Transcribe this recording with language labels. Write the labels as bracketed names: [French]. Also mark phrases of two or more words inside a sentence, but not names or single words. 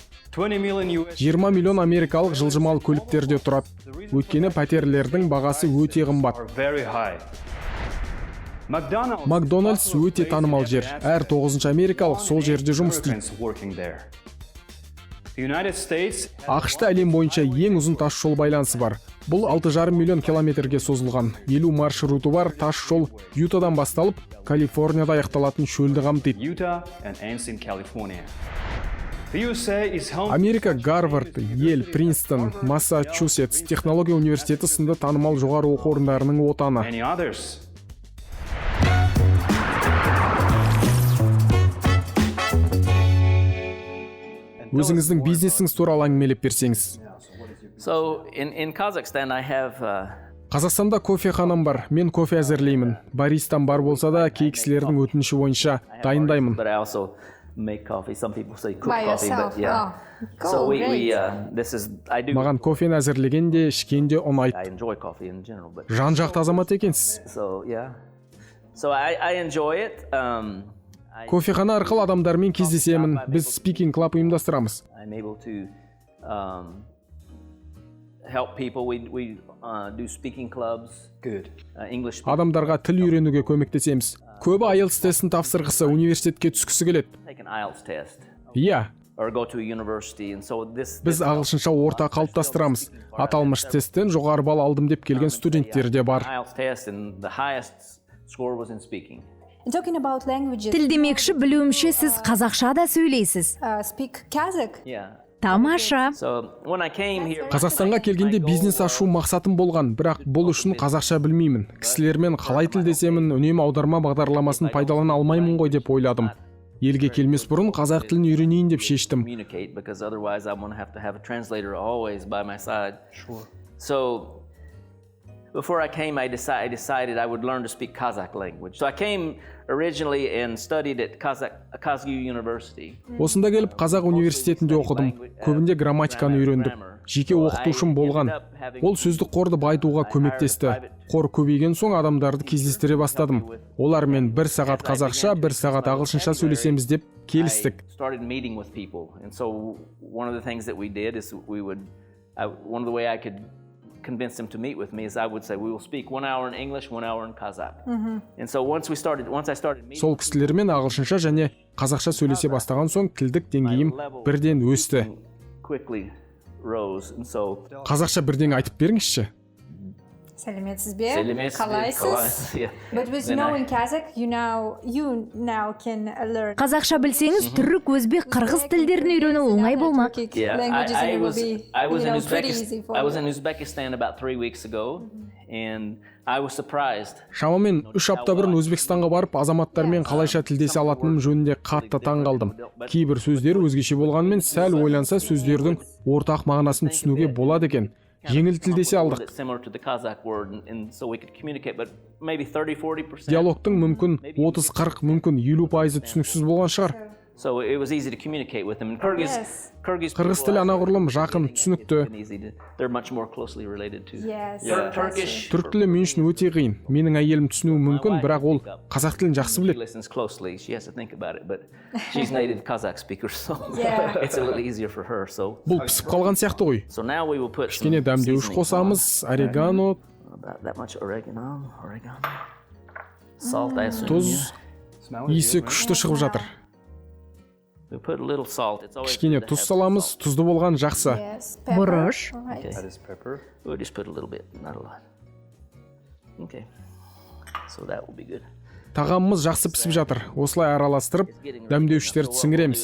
[English] 20 million US. [Kazakh] 20 миллион америкалық жылжымалы көліктерде тұрады. Өйткені пәтерлердің бағасы өте қымбат. [English] Are very high. McDonald's [Kazakh] Макдональдс өте танымал жер. Әр 9-шы америкалық сол жерде жұмыс істейді. [English] Americans working there. The United States [Kazakh] ақш-та әлем бойынша ең ұзын тас жол байланысы бар. Бұл 6,5 миллион километрге созылған. 50 маршруты бар тас жол Ютадан басталып, Калифорнияда аяқталатын шөлді қамтиды. [English] Utah and ends in California. The USA is home [Kazakh] Америка Гарвард, Йель, Принстон, Массачусетс технология университеті сынды танымал жоғары оқу орындарының отаны. [English] many others. [Kazakh] Өзіңіздің бизнесіңіз туралы әңгімелеп берсеңіз. [English] So in Kazakhstan, I have [Kazakh] Қазақстанда кофеханам бар. Мен кофе әзірлеймін. Баристам бар болса да, кей кісілердің өтініші бойынша дайындаймын. [English] but I also make coffee. Some people say cook By coffee, yourself. but yeah. Oh, So cool, we great. this is I do. [Kazakh] Маған кофені әзірлеген де, ішкен де [English] I [Kazakh] ұнайды. [English] enjoy coffee in general, but [Kazakh] Жан-жақты азамат екенсіз. [English] so yeah. So I enjoy it. [Kazakh] Кофехана арқылы адамдармен кездесемін. Біз [English] speaking club [Kazakh] ұйымдастырамыз. [English] I'm able to help people. We do speaking clubs. Good. English. [Kazakh] Адамдарға тіл үйренуге көмектесеміз. Көбі IELTS тестін тапсырғысы, университетке түскісі келеді. [English] Take an IELTS test [Kazakh] Иә, [English] or go to a university, and so this. [Kazakh] біз ағылшынша орта қалыптастырамыз. Аталмыш тесттен жоғары балл алдым деп келген студенттер де бар. [English] IELTS test, and the highest score was in speaking. Talking about languages, [Kazakh] Тіл демекші білуімше сіз қазақша да сөйлейсіз. [English] speak Kazakh. Yeah. [Kazakh] Тамаша. [English] So when I came here, [Kazakh] Қазақстанға келгенде бизнес ашу мақсатым болған, бірақ бұл үшін қазақша білмеймін. Кісілермен қалай тілдесемін, үнемі аударма бағдарламасын пайдалана алмаймын ғой деп ойладым. Елге келмес бұрын қазақ тілін үйренейін деп шештім. [English] communicate, because otherwise I'm going to have a translator always by my side. Sure. So before I came, I decided I would learn to speak Kazakh language. So I came originally and studied at Kazakh University. [Kazakh] Осында келіп қазақ университетінде оқыдым. Көбінде грамматиканы үйрендік. Жеке оқытушым болған. Ол сөздік қорды байытуға көмектесті. Қор көбейген соң адамдарды кездестіре бастадым. Олармен 1 сағат қазақша, 1 сағат ағылшынша сөйлесеміз деп келістік. [English] I started meeting with people, and so one of the things that we did is one of the way I could convince them to meet with me is I would say we will speak 1 hour in English, 1 hour in Kazakh. And so once I started meeting, [Kazakh] Сол кісілермен ағылшынша және қазақша сөйлесе бастаған соң тілдік деңгейім бірден өсті. [English] quickly rose, and so [Kazakh] Қазақша бірден айтып беріңізші. Сәлеметсіз бе? Сәлеметсіз бе? Қалайсыз? [English] Yeah. But with knowing Kazakh, you now can learn. [Kazakh] Қазақша білсеңіз, түрік, өзбек, қырғыз тілдерін үйрену оңай болмақ. [English] Yeah, Languages and I it will was be, I was you in know, pretty easy for I was you. in Uzbekistan about 3 weeks ago, and I was surprised. [Kazakh] Шамамен 3 апта бұрын Өзбекстанға барып, азаматтармен қалайша тілдесе алатыным жөнінде қатты таң қалдым. Кейбір сөздер өзгеше болғанымен сәл ойланса сөздердің ортақ мағынасын түсінуге болады екен. Жеңіл тілдесе алдық. [English] It's similar to the Kazakh word, and so we could communicate, but maybe 30-40%. [Kazakh] Диалогтың мүмкін 30-40, мүмкін 50% түсініксіз болған шығар. [English] So it was easy to communicate with them. And Kyrgyz Қырғыз тілі анағұрлым жақын, түсінікті. They're much more closely related to. Yes. Turkish. [Kazakh] Түрік тілі мен үшін өте қиын. Менің әйелім түсінуі мүмкін, бірақ ол қазақ тілін жақсы [English] She [Kazakh] біледі. [English] listens closely. She has to think about it, but she's native Kazakh speaker, so Yeah. it's a little easier for her. So [Kazakh] Бұл пісіп қалған сияқты ғой. [English] so now we will put some [Kazakh] Кішкене дәмдеуіш [English] seasonings [Kazakh] қосамыз, орегано, [English] about that much oregano. Salt, I assume. [Kazakh] тұз, иісі күшті шығып жатыр. [English] We put a little salt. It's always [Kazakh] Кішкене [English] good to [Kazakh] тұз [English] have [Kazakh] саламыз, [English] salt. [Kazakh] тұзды болған жақсы. [English] Yes. Pepper. [Kazakh] Бұрыш. [English] All right. That is pepper. We'll just put a little bit, not a lot. Okay. So that will be good. [Kazakh] Тағамымыз жақсы пісіп жатыр. Осылай араластырып, дәмдеуіштерді сіңіреміз.